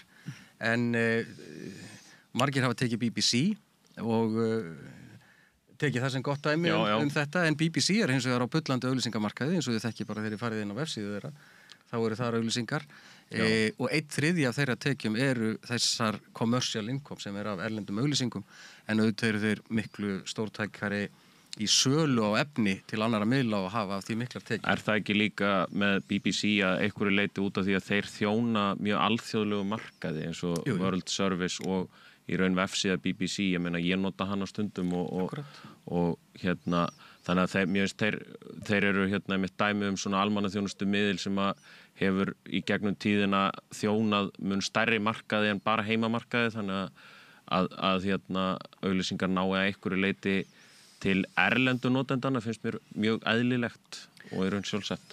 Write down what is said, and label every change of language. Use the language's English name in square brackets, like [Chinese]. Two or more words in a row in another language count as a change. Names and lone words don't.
[Icelandic] En margir hafa tekið BBC og tekið það sem gott dæmi um þetta, en BBC er hins vegar á bullandi auglýsingamarkaði eins og þið þekki bara þegar þið farið inn á vefsíðu þeirra, þá eru þar auglýsingar og 1/3 af þeirra tekjum eru þessar [English] commercial income [Icelandic] sem er af erlendum auglýsingum, en auðvitað eru þeir miklu stórtækari í sölu á efni til annara miðla og hafa af því miklar tekjur. Er það ekki líka með BBC að einhverju leiti út af því að þeir þjóna mjög alþjóðlegu markaði eins og World Service og í raun vefsíða BBC, ég meina ég nota hana stundum og þannig að þeir eru mitt dæmi um svona almannaþjónustu miðil sem að hefur í gegnum tíðina þjónað mun stærri markaði en bara heimamarkaði, þannig að auglýsingar nái að einhverju leiti til erlendu notendana finnst mér mjög eðlilegt og er raun sjálfsagt.